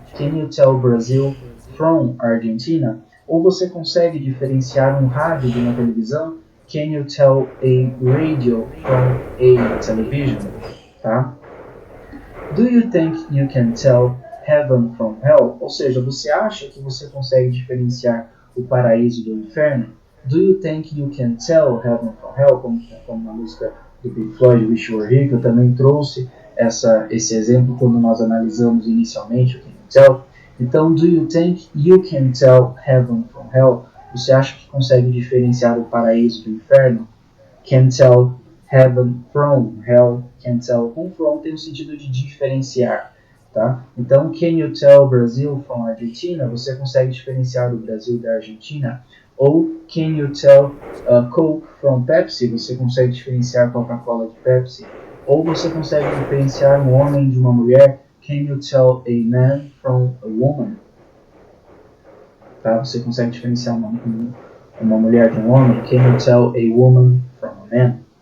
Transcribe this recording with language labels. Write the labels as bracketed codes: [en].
[en] Can you tell Brazil from Argentina? [pt] Ou você consegue diferenciar um rádio de uma televisão? [en] Can you tell a radio from a television? [pt] tá? [en] Do you think you can tell heaven from hell? [pt] Ou seja, você acha que você consegue diferenciar o paraíso do inferno? [en] Do you think you can tell heaven from hell? [pt] Como na música do Pink Floyd, Wish You Were Here, que eu também trouxe esse exemplo quando nós analisamos inicialmente o Can You Tell. [en] Então, do you think you can tell heaven from hell? [pt] Você acha que consegue diferenciar o paraíso do inferno? [en] Can tell heaven from hell. [pt] Can tell com from tem o sentido de diferenciar, tá? [en] Então, can you tell Brazil from Argentina? [pt] Você consegue diferenciar o Brasil da Argentina? [en] Ou can you tell Coke from Pepsi? [pt] Você consegue diferenciar Coca-Cola de Pepsi? Ou você consegue diferenciar um homem de uma mulher? [en] Can you tell a man from a woman? [pt] Tá? Você consegue diferenciar uma mulher de um homem? [en] Can you tell a woman from a man?